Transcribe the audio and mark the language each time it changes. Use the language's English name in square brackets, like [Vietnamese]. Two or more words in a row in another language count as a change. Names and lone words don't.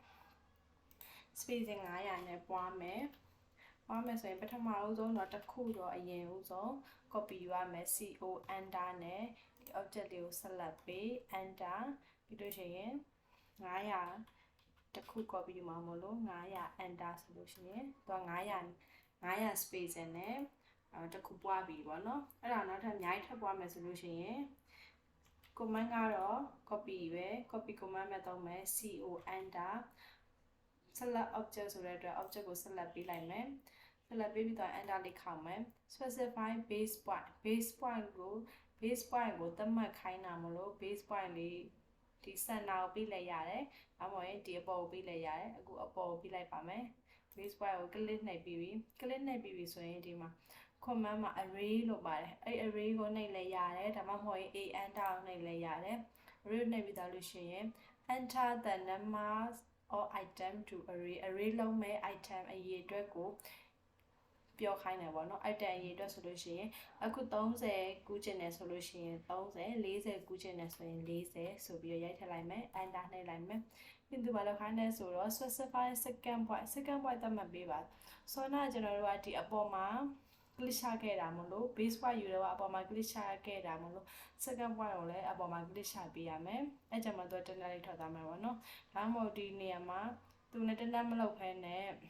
[Burmese] spacing 900နဲ့ပွားမယ်ဆိုရင်ပထမဦးဆုံးတော့တစ်ခုတော့အရင်ဦးဆုံး copy ယူရမယ် [English] co enter [Burmese] နဲ့ဒီ object လေးကို select ပေး enter ပြီးလို့ရှိရင်900တစ်ခု copy ယူမှာမလို့900 enter ဆိုလို့ရှိရင်သူက900 spacing နဲ့တစ်ခုပွားပြီပေါ့နော်အဲ့ဒါနောက်ထပ်အများကြီးထပ်ပွားမယ်ဆိုလို့ရှိရင် command ကတော့ copy ပဲ [English] copy command [Burmese] ပဲသုံးမယ် [English] co enter select object [Burmese] ဆိုတဲ့အတွက် object ကို select ပေးလိုက်မယ် select ပေးပြီးတော့ enter လေးခေါက်မယ် [English] specify base point [Burmese] ကိုသတ်မှတ်ခိုင်းတာမလို့ [English] base point [Burmese] လေးဒီ center ကိုပေးလိုက်ရတယ်။ဒါမှမဟုတ်ရင်ဒီအပေါ်ကိုပေးလိုက်ရတယ်။အခုအပေါ်ကိုပေး လိုက်ပါမယ်။ [English] base point [Burmese] ကို click နှိပ်ပြီးပြီ။ click နှိပ်ပြီးပြီဆိုရင်ဒီမှာ command မှာ array လို့ပါတယ်။အဲ့ array ကိုနှိပ်လိုက်ရတယ်။ဒါမှမဟုတ်ရင် [English] a enter [Burmese] ကိုနှိပ်လိုက်ရတယ်။ array နှိပ်ပြီးသားလို့ရှိရင် [English] enter the numbers or item to array [Burmese] လုံးမဲ့ item အရေအတွက်ကိုပြောခိုင်းတယ်ပေါ့နော် item အရေအတွက်ဆိုလို့ရှိရင် အခု30ကူးချင်တယ်ဆိုလို့ရှိရင်30 40ကူးချင်တယ်ဆိုရင်40ဆိုပြီးရိုက်ထည့်လိုက်မယ် enter နှိပ်လိုက်မယ်ပြီးသူဘာလို့ခိုင်းလဲဆိုတော့ [English] specify second point [Burmese] သတ်မှတ်ပေးပါဆိုတော့ကျွန်တော်တို့ကဒီအပေါ်မှာ click ချခဲ့တာမလို့ [English] base point [Burmese] ယူတော့အပေါ်မှာ click ချခဲ့တာမလို့ [English] second point [Burmese] ကိုလည်းအပေါ်မှာ click ချပေးရမယ်အဲ့ကြမှာသူကတန်းလေးထွက်သွားမယ်ပေါ့နော်ဒါမှမဟုတ်ဒီနေရာမှာသူနဲ့တန်းမလောက်ဖဲနဲ့